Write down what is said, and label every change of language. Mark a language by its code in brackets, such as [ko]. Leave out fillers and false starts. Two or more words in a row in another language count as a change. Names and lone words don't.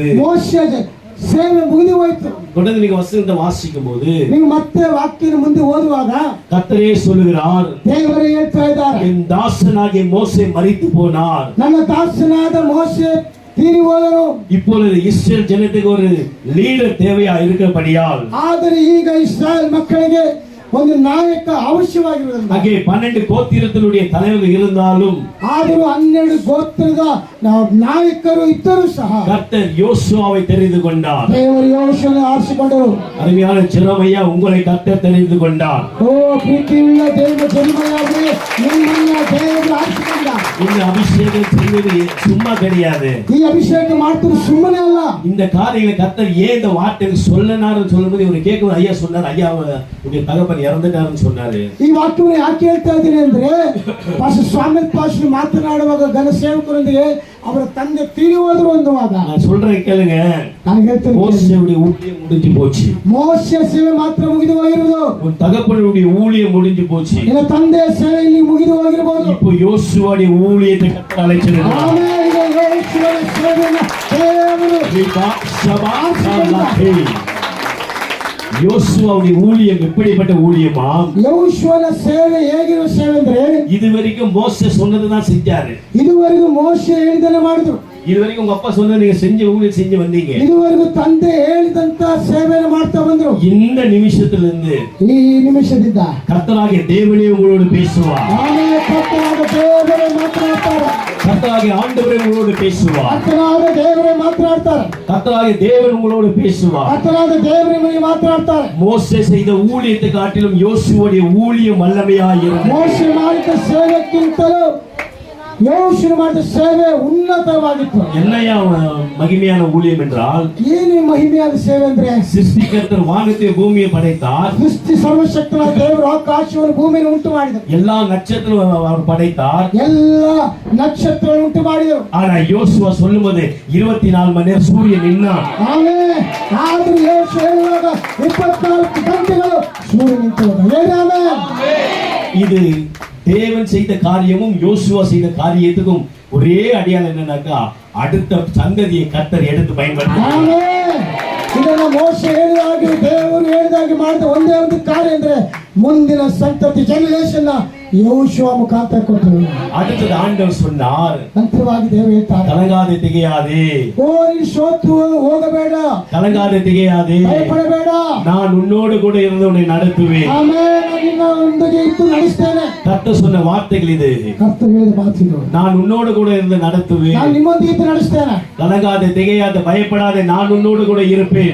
[kn] ಮೋಶೆ ಸೇವೆ ಮುಗಿದು ಹೋಯಿತು. [ta] தொடர்ந்து நீங்க வசனத்தை வாசிக்கும் போது [kn] ನೀವು ಮತ್ತೆ ವಾಕ್ಯನ ಮುಂದೆ ಓದುವಾಗ [ta] கர்த்தரே சொல்லுகிறார், [kn] ದೇವರೇ ಹೇಳ್ತಾ ಇದ್ದಾರೆ, [ta] என் தாசனாகிய மோசே மரித்து போனார். [kn] ನನ್ನ ದಾಸನಾದ ಮೋಶೆ ತೀರಿ ಹೋದರು. [ta] இப்பொழுது இஸ்ரேல் ஜனத்துக்கு ஒரு லீடர் தேவையா இருக்கிறபடியால் [kn] ಆದರೆ ಈಗ ಇಸ್ರಾಯೇಲ್ ಮಕ್ಕಳಿಗೆ ಒಂದು ನಾಯಕ ಅವಶ್ಯವಾಗಿರುವುದಿಲ್ಲ. [ta] அங்கே 12 கோத்திரத்தினுடைய தலைவர்கள் இருந்தாலும் [kn] ಆದರೂ 12 ಗೋತ್ರದ ನಾಯಕರು ಇದ್ದರೂ ಸಹ [ta] கர்த்தர் யோசுவாவை தெரிந்து கொண்டார். [kn] ದೇವರು ಯೆಹೋಶುವನನ್ನು ಆರಿಸಿಕೊಂಡರು. [ta] அருமையான ஜெரமையா, உங்களை கர்த்தர் தெரிந்து கொண்டார். [kn] ಓ ಪ್ರೀತಿಯುಳ್ಳ ದೇವ ಜನ್ಮಯಾಗಿ ನಿಮ್ಮನ್ನ ದೇವರು ಆರಿಸಿಕೊಂಡ. [ta] இந்த அபிஷேகம் செய்வது சும்மா கிடையாது. [kn] ಈ ಅಭಿಷೇಕ ಮಾಡ್ತಿರೋ ಸುಮ್ಮನೆ ಅಲ್ಲ. [ta] இந்த காரியங்களை கர்த்தர் ஏன் இந்த வார்த்தை சொல்லனாருன்னு சொல்லும்போது இவரு கேட்கும் ஐயா சொன்னார், ஐயா உடைய தகப்பன் இறந்துட்டாருன்னு சொன்னாரு. [kn] ಈ ವಾಕ್ಯವನ್ನು ಯಾಕೆ ಹೇಳ್ತಾ ಇದ್ದೀನಿ ಅಂದ್ರೆ ಪಾಸ್ಟರ್ ಸ್ವಾಮಿ ಪಾಸ್ಟರ್ ಮಾತನಾಡುವಾಗ ಘನ ಸೇವಕರೊಂದಿಗೆ ಅವರ ತಂದೆ ತೀರಿ ಹೋದ್ರು ಅನ್ನುವಾಗ [ta] நான் சொல்றேன் கேளுங்க, [kn] ನಾನು ಹೇಳ್ತೇನೆ, [ta] மோசேவுடைய ஊழியம் முடிஞ்சு போச்சு. [kn] ಮೋಶೆ ಸೇವೆ ಮಾತ್ರ ಮುಗಿದು ಹೋಗಿರುವುದು. [ta] உன் தகப்பனுடைய ஊழியம் முடிஞ்சு போச்சு. [kn] ನಿನ್ನ ತಂದೆಯ ಸೇವೆ ಇಲ್ಲಿ ಮುಗಿದು ಹೋಗಿರಬಹುದು. [ta] இப்போ யோசுவாவுடைய ஊழியத்தை கர்த்தர் அழைச்சிருக்கிறார். [kn] ಆಮೇಲೆ ಈಗ ಯೆಹೋಶುವನ ಸೇವೆಯನ್ನು ದೇವರು [ta] யோசுவாவுடைய ஊழியம் எப்படிப்பட்ட ஊழியமா? [kn] ಯೆಹೋಶುವನ ಸೇವೆ ಹೇಗಿರುವ ಸೇವೆ ಅಂದ್ರೆ [ta] இதுவரைக்கும் மோசே சொன்னதுதான் செஞ்சாரு. [kn] ಇದುವರೆಗೂ ಮೋಶೆ ಹೇಳಿದನೆ ಮಾಡಿದ್ರು. [ta] இதுவரைக்கும் உங்க அப்பா சொன்னது நீங்க செஞ்ச ஊழியம் செஞ்சு வந்தீங்க. [kn] ಇದುವರೆಗೂ ತಂದೆ ಹೇಳಿದಂತ ಸೇವೆಯನ್ನು ಮಾಡ್ತಾ ಬಂದ್ರು. [ta] இந்த நிமிஷத்திலிருந்து [kn] ಈ ನಿಮಿಷದಿಂದ [ta] கர்த்தராகிய தேவனே உங்களோடு பேசுவார். [kn] ಆಮೇಲೆ ಕರ್ತನಾದ ದೇವರೇ ಮಾತನಾಡ್ತಾರೆ. [ta] கர்த்தராகிய ஆண்டவரே உங்களோடு பேசுவார். [kn] ಕರ್ತನಾದ ದೇವರೇ ಮಾತನಾಡ್ತಾರೆ. [ta] கர்த்தராகிய தேவன் உங்களோடு பேசுவார். [kn] ಕರ್ತನಾದ ದೇವರೇ ನಿಮಗೆ ಮಾತನಾಡ್ತಾರೆ. [ta] மோசே செய்த ஊழியத்தை காட்டிலும் யோசுவாவுடைய ஊழியம் வல்லமையாய் இருந்தது. [kn] ಮೋಶೆ ಮಾಡಿದ ಸೇವೆಕ್ಕಿಂತಲೂ ಯೆಹೋಶುವ ಮಾಡಿದ ಸೇವೆ ಉನ್ನತವಾಗಿತ್ತು. [ta] என்னையா மகிமையான ஊழியம் என்றால், [kn] ಏನು ಮಹಿಮೆಯಾದ ಸೇವೆ ಅಂದ್ರೆ [ta] சிருஷ்டிகர்த்தர் வானத்தை பூமியை படைத்தார். [kn] ಸೃಷ್ಟಿ ಸರ್ವಶಕ್ತನಾದ ದೇವರು ಆಕಾಶವನ್ನು ಭೂಮಿಯನ್ನು ಉಂಟು ಮಾಡಿದರು. [ta] எல்லா நட்சத்திரம் அவர் படைத்தார். [kn] ಎಲ್ಲ ನಕ್ಷತ್ರಗಳನ್ನು ಉಂಟು ಮಾಡಿದರು. [ta] ஆனா யோசுவா சொல்லும்போது 24 மணி நேரம் சூரியன் நின்னான். [kn] ಆಮೇಲೆ ಆದ್ರೂ ಯೆಹೋಶುವ ಹೇಳುವಾಗ 24 ಗಂಟೆಗಳು ಸೂರ್ಯ ನಿಂತು ಹೋದ. [ta] இது தேவன் செய்த காரியமும் யோசுவா செய்த காரியத்துக்கும் ஒரே அடையாளம் என்னன்னாக்கா, அடுத்த சந்ததியை கர்த்தர் எடுத்து பயன்படுத்தினார். [kn] ಇದನ್ನು ಮೋಶೆ ಹೇಳಿದಾಗೆ ದೇವರು ಹೇಳಿದಾಗೆ ಮಾಡಿದ ಒಂದೇ ಒಂದು ಕಾರ್ಯ ಅಂದ್ರೆ ಮುಂದಿನ ಸಂತತಿ ಜನರೇಷನ್ ಯೆಹೋಶುವ ಮುಖಾಂತರ ಕೊಟ್ಟರು. [ta] அடுத்தது ஆண்டவர் சொன்னார், [kn] ನಂತರವಾಗಿ ದೇವರು ಹೇಳ್ತಾರೆ, [ta] கலங்காதே திகையாதே, [kn] ಓ ನೀನು ಸೋತು ಹೋಗಬೇಡ, [ta] கலங்காதே திகையாதே, [kn] ಭಯಪಡಬೇಡ, [ta] நான் உன்னோடு கூட இருந்து உன்னை நடத்துவேன். [kn] ಆಮೇಲೆ ನಿನ್ನೊಂದಿಗೆ ಇದ್ದು ನಡೆಸ್ತೇನೆ. [ta] கர்த்தர் சொன்ன வார்த்தைகள் இது. [kn] ಕರ್ತರು ಹೇಳಿದ ಮಾತಿದು, [ta] நான் உன்னோடு கூட இருந்து நடத்துவேன். [kn] ನಾನು ನಿಮ್ಮೊಂದಿಗೆ ಇದ್ದು ನಡೆಸ್ತೇನೆ. [ta] கலங்காதே திகையாதே, பயப்படாதே, நான் உன்னோடு கூட இருப்பேன்.